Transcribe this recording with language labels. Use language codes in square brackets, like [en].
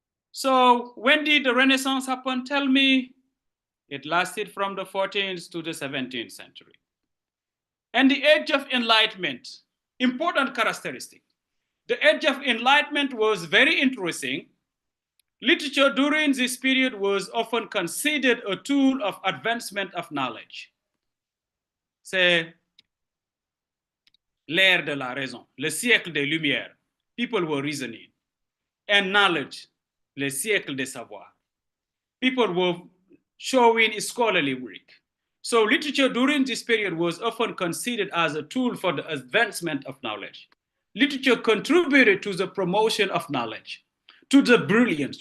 [en] So when did the Renaissance happen? Tell me. It lasted from the 14th to the 17th century. And the Age of Enlightenment, important characteristic. The Age of Enlightenment was very interesting. literature during this period was often considered a tool of advancement of knowledge. [fr] C'est l'ère de la raison, le siècle des Lumières. [en] People were reasoning. And knowledge, [fr] le siècle des savoirs. [en] People were showing scholarly work. So literature during this period was often considered as a tool for the advancement of knowledge. Literature contributed to the promotion of knowledge, to the brilliance.